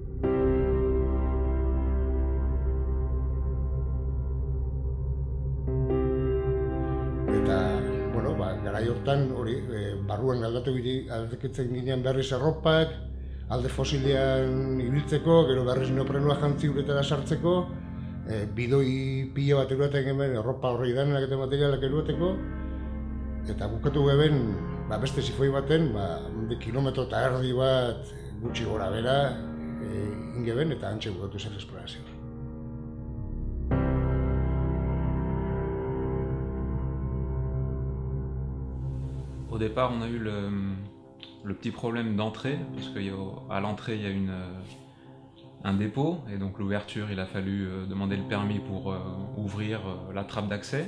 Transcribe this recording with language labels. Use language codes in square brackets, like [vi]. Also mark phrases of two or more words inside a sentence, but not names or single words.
[eu] Garai hortan, barruan aldaketzen ginen berriz erropak, alde fosilean ibiltzeko, gero berriz neoprenua jantzi uretara sartzeko, bidoi pila bat eruaten hemen erropa horrei danenak eta materialak eruateko, Eta bukatu geben, beste zifoi baten, kilometro eta erdi bat gutxi gora bera ingeben eta antxe bukatu zen esplorazioa. [fr] Au départ, on a eu le petit problème d'entrée, parce qu'à l'entrée, il y a un dépôt, et donc l'ouverture, il a fallu demander le permis pour ouvrir la trappe d'accès.